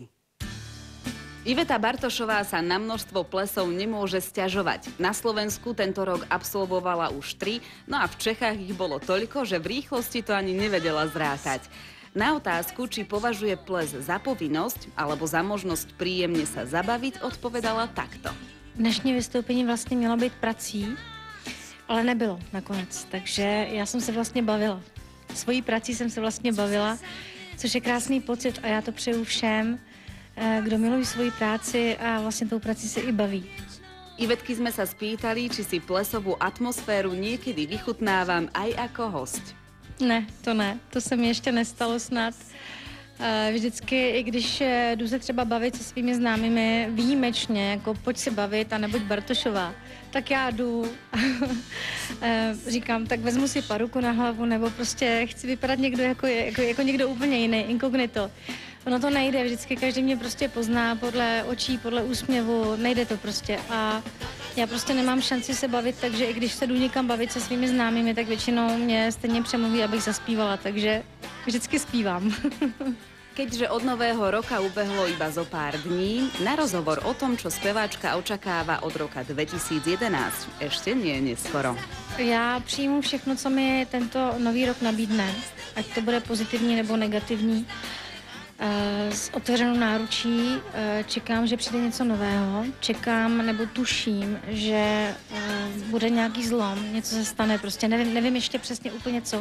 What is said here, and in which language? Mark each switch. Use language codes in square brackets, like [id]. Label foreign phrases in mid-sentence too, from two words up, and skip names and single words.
[sk] Iveta Bartošová sa na množstvo plesov nemôže sťažovať. Na Slovensku tento rok absolvovala už 3, no a v Čechách ich bolo toľko, že v rýchlosti to ani nevedela zrátať. Na otázku, či považuje ples za povinnosť alebo za možnosť príjemne sa zabaviť, odpovedala takto. [cs] Dnešní vystoupení vlastně mělo být prací, ale nebylo nakonec, takže já jsem se vlastně bavila. Svojí prací jsem se vlastně bavila, což je krásný pocit a já to přeju všem, kdo milují svoji práci a vlastně tou prací se i baví. [sk] Ivetky sme sa spýtali, či si plesovú atmosféru niekedy vychutnávam aj ako host. [cs] Ne, to se mi ještě nestalo snad. Vždycky, i když jdu se třeba bavit se svými známými výjimečně, jako pojď se bavit a nebuď Bartošová, tak já jdu, říkám, tak vezmu si paruku na hlavu, nebo prostě chci vypadat někdo jako někdo úplně jiný, inkognito. Ono to nejde, vždycky každý mě prostě pozná podle očí, podle úsměvu, nejde to prostě a já prostě nemám šanci se bavit, takže i když se jdu někam bavit se svými známými, tak většinou mě stejně přemluví, abych zaspívala, takže vždycky zpívám. [sk] Keďže od nového roka ubehlo iba zo pár dní, na rozhovor o tom, čo speváčka očakáva od roka 2011, ešte nie je neskoro. [cs] Já přijmu všechno, co mi tento nový rok nabídne, ať to bude pozitivní nebo negativní. S otevřenou náručí čekám, že přijde něco nového, čekám nebo tuším, že bude nějaký zlom, něco se stane, prostě nevím ještě přesně úplně co.